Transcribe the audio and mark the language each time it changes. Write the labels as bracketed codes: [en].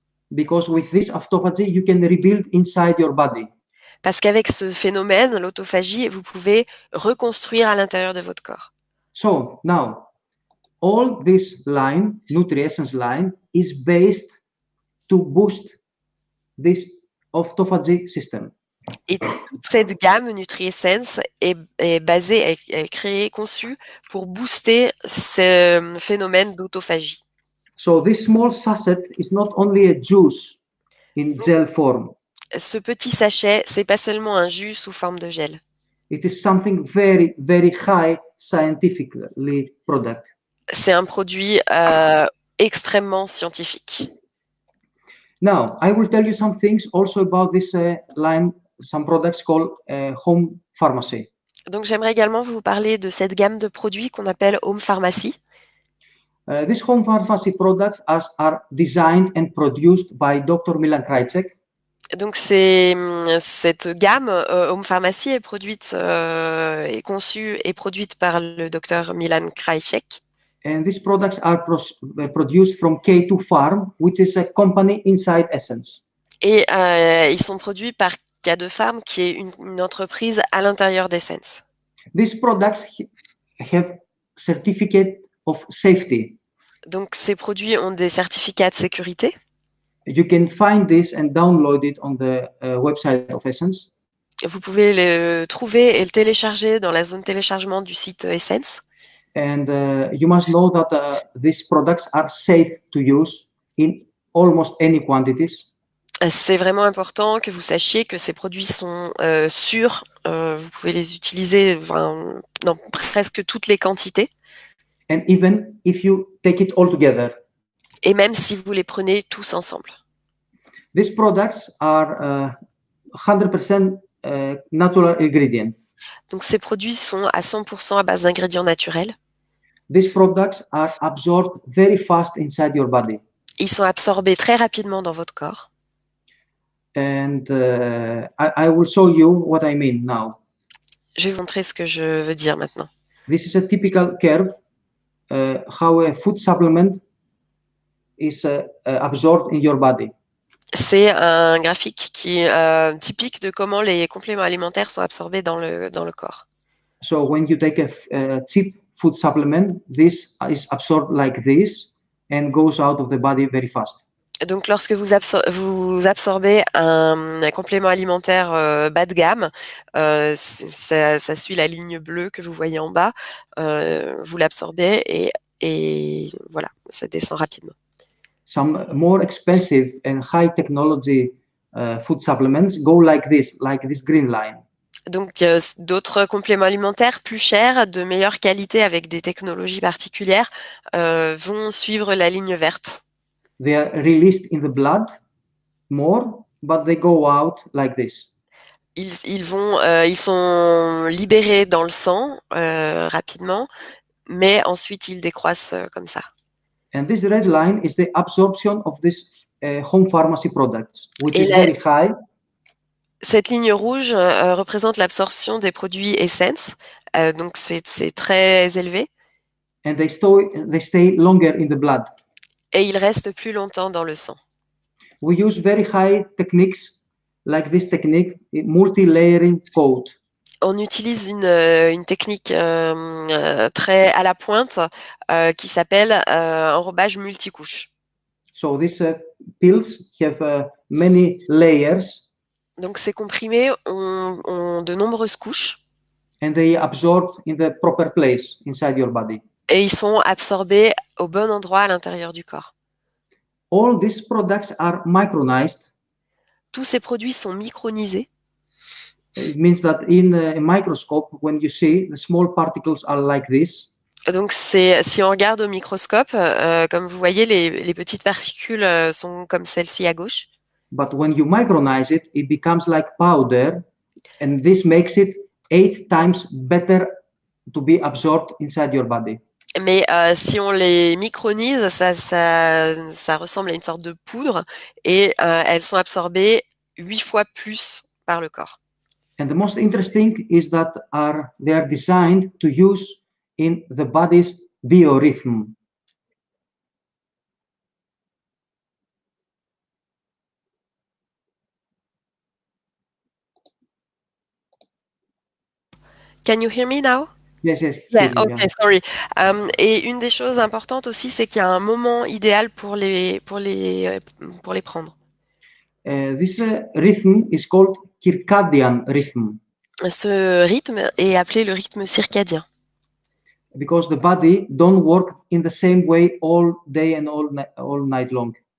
[en] Because with this autophagy, you can rebuild inside your body. [fr] Parce qu'avec ce phénomène, l'autophagie, vous pouvez reconstruire à l'intérieur de votre corps. [en] So now, all this line, NutriEssence line, is based to boost this autophagy system. [fr] Et toute cette gamme NutriEssence est basée, est créée, conçue pour booster ce phénomène d'autophagie. [en] So this small sachet is not only a juice in gel form. [fr] Ce petit sachet, c'est pas seulement un jus sous forme de gel. [en] It is something very, very high scientifically product. [fr] C'est un produit extrêmement scientifique. [en] Now, I will tell you some things also about this line, some products called home pharmacy. [fr] Donc, j'aimerais également vous parler de cette gamme de produits qu'on appelle Home Pharmacy. [en] These home pharmacy products are designed and produced by Dr. Milan Krajcek. [fr] Donc, cette gamme Home Pharmacy est produite, est conçue et produite par le docteur Milan Krajcek. [en] And these products are produced from K2 Farm, which is a company inside Essence. [fr] Et ils sont produits par K2 Farm, qui est une entreprise à l'intérieur d'Essence. [en] These products have certificate of safety. [fr] Donc, ces produits ont des certificats de sécurité. [en] You can find this and download it on the website of Essence. [fr] Vous pouvez le trouver et le télécharger dans la zone téléchargement du site Essence. [en] And you must know that these products are safe to use in almost any quantities. [fr] C'est vraiment important que vous sachiez que ces produits sont sûrs. Vous pouvez les utiliser dans presque toutes les quantités. [en] And even if you take it all together. [fr] Et même si vous les prenez tous ensemble. [en] These products are 100% natural ingredients. [fr] Donc ces produits sont à 100% à base d'ingrédients naturels. [en] These products are absorbed very fast inside your body. [fr] Ils sont absorbés très rapidement dans votre corps. [en] And I will show you what I mean now. [fr] Je vais vous montrer ce que je veux dire maintenant. [en] This is a typical curve how a food supplement is absorbed in your body. [fr] C'est un graphique qui est typique de comment les compléments alimentaires sont absorbés dans le corps. [en] So when you take a cheap food supplement, this is absorbed like this and goes out of the body very fast. [fr] Donc, lorsque vous absorbez un complément alimentaire bas de gamme, ça suit la ligne bleue que vous voyez en bas. Vous l'absorbez et voilà, ça descend rapidement. [en] Some more expensive and high technology food supplements go like this green line. [fr] Donc, d'autres compléments alimentaires plus chers, de meilleure qualité avec des technologies particulières, vont suivre la ligne verte. [en] They are released in the blood more, but they go out like this. [fr] Ils sont libérés dans le sang rapidement, mais ensuite ils décroissent comme ça. [en] And this red line is the absorption of this home pharmacy products, which is very high. [fr] Cette ligne rouge représente l'absorption des produits Essence, donc c'est très élevé. [en] And they stay longer in the blood. [fr] Et ils restent plus longtemps dans le sang. [en] We use very high techniques like this technique, multi-layering coat. [fr] On utilise une technique très à la pointe qui s'appelle enrobage multicouche. [en] So these pills have many layers. [fr] Donc ces comprimés ont de nombreuses couches. [en] And they absorb in the proper place inside your body. [fr] Et ils sont absorbés au bon endroit à l'intérieur du corps. [en] All these products are micronized. [fr] Tous ces produits sont micronisés. [en] It means that in a microscope, when you see the small particles are like this. [fr] Donc si on regarde au microscope, comme vous voyez, les petites particules sont comme celle-ci à gauche. [en] But when you micronize it, it becomes like powder, and this makes it 8 times better to be absorbed inside your body. [fr] Mais si on les micronise, ça ressemble à une sorte de poudre et elles sont absorbées 8 fois plus par le corps. [en] And the most interesting is that they are designed to use in the body's biorhythm. Can you hear me now? Yes. Yeah, okay, sorry. [fr] Et une des choses importantes aussi, c'est qu'il y a un moment idéal pour les prendre. [en] This rhythm is called circadian rhythm. [fr] Ce rythme est appelé le rythme circadien. [en] Because the body don't work in the same way all day and all night long.